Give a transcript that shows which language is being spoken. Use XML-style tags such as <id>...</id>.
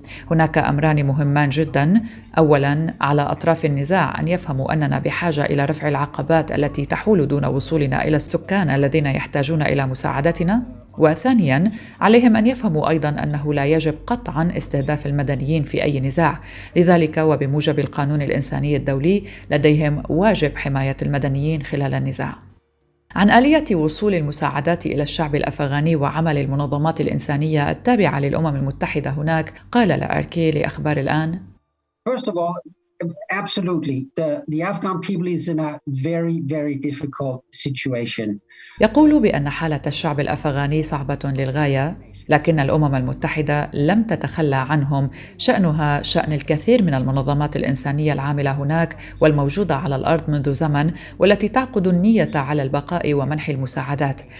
<ar>هناك أمران مهمان جداً. أولاً، على أطراف النزاع أن يفهموا أننا بحاجة إلى رفع العقبات التي تحول دون وصولنا إلى السكان الذين يحتاجون إلى مساعدتنا، وثانياً عليهم أن يفهموا أيضاً أنه لا يجب قطعاً استهداف المدنيين في أي نزاع، لذلك وبموجب القانون الإنساني الدولي لديهم واجب حماية المدنيين خلال النزاع. عن آلية وصول المساعدات إلى الشعب الأفغاني وعمل المنظمات الإنسانية التابعة للأمم المتحدة هناك، قال لأركي لأخبار الآن:</ar> <en>First of all, absolutely, the Afghan people is in a very, very difficult situation.</en> <ar>يقول بأن حالة الشعب الأفغاني صعبة للغاية، لكن الأمم المتحدة لم تتخلى عنهم، شأنها شأن الكثير من المنظمات الإنسانية العاملة هناك والموجودة على الأرض منذ زمن، والتي تعقد النية على البقاء ومنح المساعدات،</ar>